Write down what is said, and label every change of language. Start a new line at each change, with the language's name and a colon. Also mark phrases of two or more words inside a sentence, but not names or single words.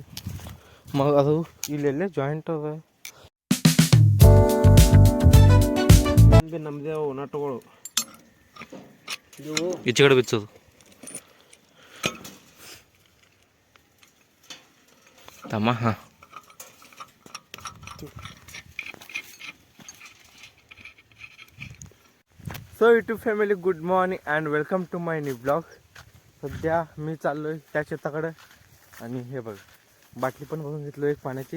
Kannada: ಅದು ಇಲ್ಲೆಲ್ಲೇ ಜಾಯಿಂಟ್ ಅದ. ನಮ್ಮದೇ ನಟುಗಳು ಈಚೆ ಕಡೆ ಬಿಚ್ಚೋದು. ತಮ್ಮ ಹಾಂ
English: so YouTube family good morning and welcome to my new vlog.
Marathi: सध्या मी चाललो आहे त्या शेताकडे आणि हे बघ बाटली पण बघून घेतलो एक पाण्याची.